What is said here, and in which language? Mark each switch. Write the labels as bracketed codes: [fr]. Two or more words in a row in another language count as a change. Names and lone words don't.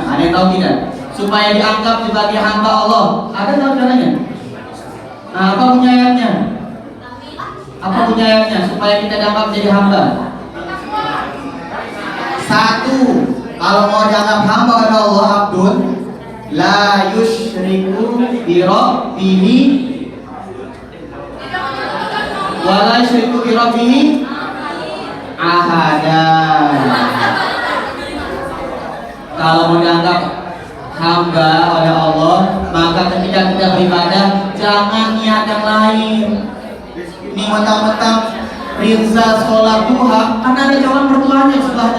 [id] Ada yang tahu tidak? Supaya dianggap sebagai hamba Allah. Ada tahu caranya? Nah, apa punya ayatnya? Apa punya ayatnya supaya kita dianggap jadi hamba? Satu, kalau mau dianggap hamba oleh Allah, [ar] عبد لا يشرك بربه ولا يشرك بربه أحدا. [id] Kalau mau dianggap hamba oleh Allah, maka ketika kita beribadah jangan niat yang lain. Ini mentang-mentang Rinza sholat duha, karena ada calon mertuanya sebelahnya.